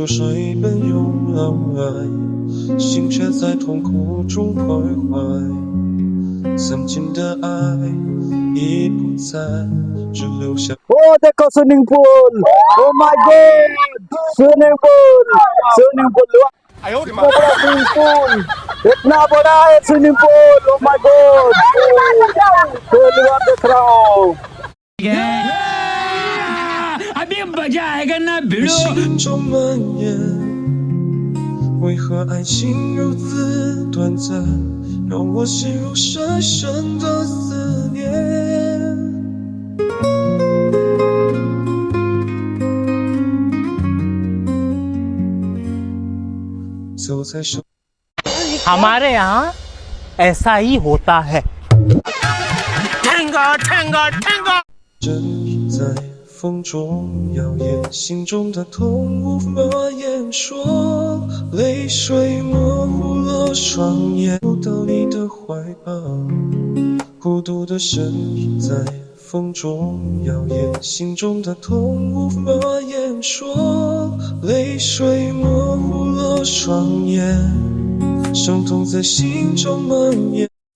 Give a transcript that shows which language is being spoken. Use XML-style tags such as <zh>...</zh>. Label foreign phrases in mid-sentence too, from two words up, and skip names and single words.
<zh>水奔涌而来，心却在痛苦中徘徊。曾经的爱已不在，只留下。</zh> <en>Oh देखो swimming pool. Oh my God swimming pool</en> <zh>哎呦我的妈！</zh> <hi>बड़ा</hi> <en>swimming pool</en> <hi>इतना बड़ा है</hi> <en>swimming pool. Oh my God</en> <hi>पहली बार देख रहा हूँ।</hi> <zh>心中蔓延，为何爱情如此短暂，让我陷入深深的思念。走在手。</zh> <hi>हमारे यहाँ ऐसा ही होता है।</hi> <zh>身影在风中摇曳，心中的痛无法言说，泪水模糊了双眼，不到你的怀抱。孤独的身影在风中摇曳，心中的痛无法言说，泪水模糊了双眼，伤痛在心中蔓延。</zh>